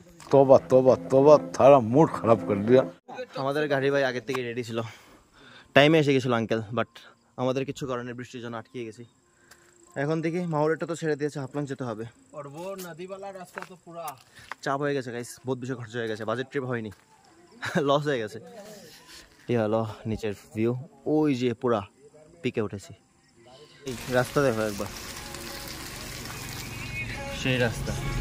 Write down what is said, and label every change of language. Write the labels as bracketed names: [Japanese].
[Hindi] तौबा तौबा तौबा थारा मूड खराब कर दिया [Bangla] আমাদের গাড়ি ভাই আগে থেকে রেডি ছিল টাইমে এসে গেছিল আঙ্কেল বাট আমাদের কিছু কারণে বৃষ্টির জন্য আটকে গেছি এখন দেখি মাহুরেটা তো ছেড়ে দিয়েছে হাফলং যেতে হবে [Hindi] और वो नदी वाला रास्ता तो पूरा [Bangla] চাপ হয়ে গেছে গাইস বহুত বেশি খরচ হয়ে গেছে বাজেট ট্রিপ হয়নি লস হয়ে গেছে এই হলো নিচের ভিউ ওই যে পুরা পিকে উঠেছি এই রাস্তা দেখো একবার সেই রাস্তা